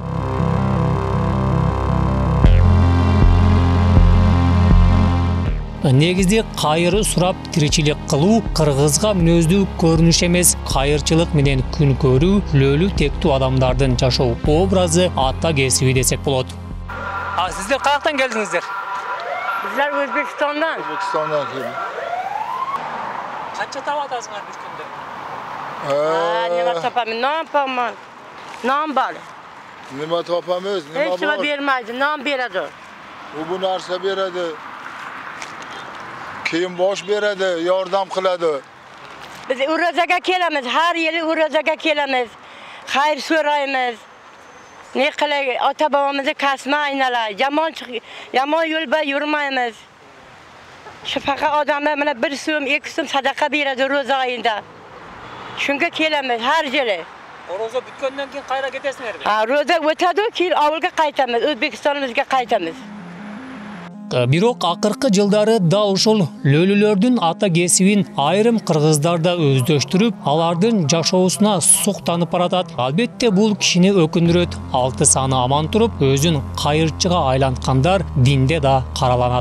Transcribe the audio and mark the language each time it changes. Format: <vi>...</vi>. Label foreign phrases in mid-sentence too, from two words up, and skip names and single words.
<ky>Негизде кайыр сурап тиричилик кылуу кыргызга мүнөздүү көрүнүш эмес, кайырчылык менен күн көрүү лөлү тектүү адамдардын жашоо образы ата кесиби десек болот. Сиздер каяктан келдиңиздер?</ky> <uz>Bizler Özbekistan'dan. O'zbekistondan keldim.</uz> <ky>Канча таап атасыңар бир күндө?</ky> <uz>Nima topamiz? Non topman. Non bor. Nima topamiz? Nima Hech nima bor? bermaydi, non beradi. Bu narsa beradi. Kiyim bosh beradi, yordam qiladi. Biz Urazaga kelamiz, har yili Urazaga kelamiz. Xayr so'raymiz. Ne qilay, ota bobomizni kasma aynalar. Yomon yo'lda yurmaymiz. Shu faqat odamlar mana 1 so'm, 2 so'm sadaqa beradi ro'za oyida. Shunga kelamiz har yili. Ro'za bitgandan keyin qayerga ketasizlarmi? Ro'za o'tadi, keyin ovulga qaytamiz, O'zbekistonimizga qaytamiz.</uz> <ky>Бирок акыркы жылдары да ушул лөлүлөрдүн ата кесибин айрым кыргыздар да өздөштүрүп, алардын жашоосуна суктанып баратат. Албетте бул кишини өкүндүрөт. 6 саны аман туруп, өзүн кайырчыга айланткандар динде да караланат.</ky>